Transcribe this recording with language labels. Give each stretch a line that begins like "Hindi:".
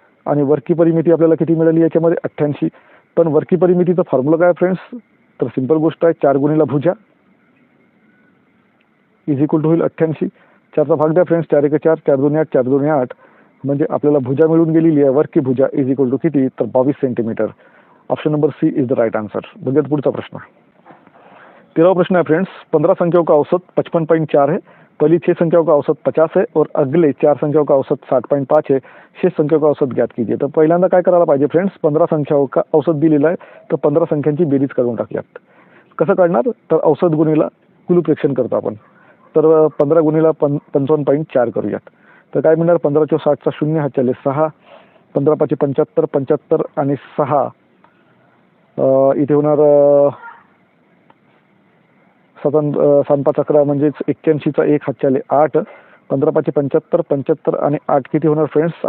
Marathi: आणि
Hindi: वर्ग की परिमिती
Marathi: आपल्याला किती मिळाली याच्यामध्ये 88. पण वर्ग की परिमितीचा फॉर्म्युला काय फ्रेंड्स, तर सिंपल गोष्ट आहे 4 गुणिला भुजा
English: is equal to
Marathi: होईल 88. 4चा भाग द्या फ्रेंड्स, 4 एक 4, 4 2 8, 4 2 8. म्हणजे आपल्याला भुजा मिळून गेलेली आहे.
Hindi: वर्ग की भुजा
English: is equal to
Marathi: किती, तर 22 centimetre.
English: Option number C is the right answer.
Marathi: बघूयात पुढचा प्रश्न.
Hindi: 13वां प्रश्न है फ्रेंड्स, 15 संख्याओं का औसत 55.4 है. पहली 6 संख्याओं का औसत 50 है और अगले 4 संख्याओं का औसत 60.5 है. शेष संख्याओं का औसत ज्ञात कीजिए.
Marathi: तर पहिल्यांदा काय करायला पाहिजे फ्रेंड्स,
Hindi: 15 संख्याओं का औसत
Marathi: दिलेला आहे तर 15 संख्यांची बेरीज करून टाकूयात. कसं काढणार, तर औसत गुणिला कुलूप्रेक्षण करतो आपण. तर 15 गुणिला 55.4 करूयात. तर काय मिळणार, 15 × 60 0 हा चले 6. 15 5 75, 75 आणि 6 इथे होणार 7 5 11 म्हणजेच 81चा 1 हातच्याले 8, 15 5 75, 75 आणि 8 किती होणार फ्रेंड्स?